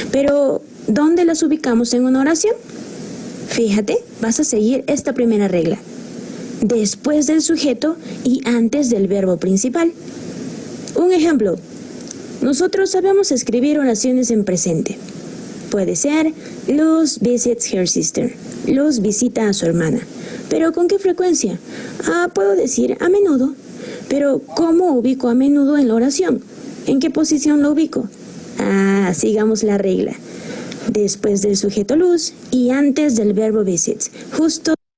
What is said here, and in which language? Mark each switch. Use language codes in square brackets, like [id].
[es] Pero, ¿dónde las ubicamos en una oración? Fíjate, vas a seguir esta primera regla. Después del sujeto y antes del verbo principal. Un ejemplo. Nosotros sabemos escribir oraciones en presente. Puede ser, [en] Luz visits her sister. [es] Luz visita a su hermana. ¿Pero con qué frecuencia? Puedo decir a menudo. Pero, ¿cómo ubico a menudo en la oración? ¿En qué posición lo ubico? Sigamos la regla. Después del sujeto Luz y antes del verbo visits. Justo.